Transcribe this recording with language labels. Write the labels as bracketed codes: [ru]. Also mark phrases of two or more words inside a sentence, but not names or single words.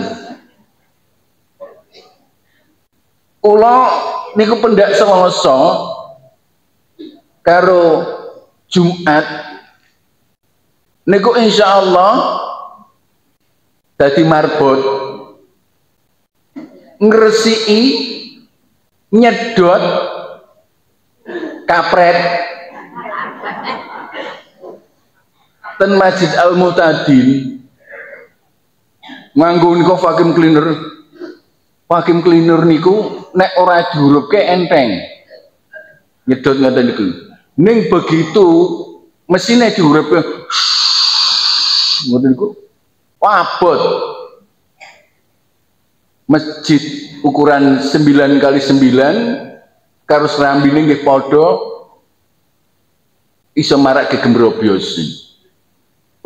[jv] Kula niku pendak Selasa karo Jumat niku insyaallah dadi marbot, ngresiki, nyedot kapret ten Masjid Al-Mu'tadin. Nganggo niku [en] vacuum cleaner. Vacuum cleaner [jv] niku nek ora diurupke enteng. Nyedot ngoten niku. Ning [id] begitu mesinnya [jv] diurupke ngoten niku abot. Masjid ukuran 9x9 karo serambine nggih padha iso marak gegembrobyosi.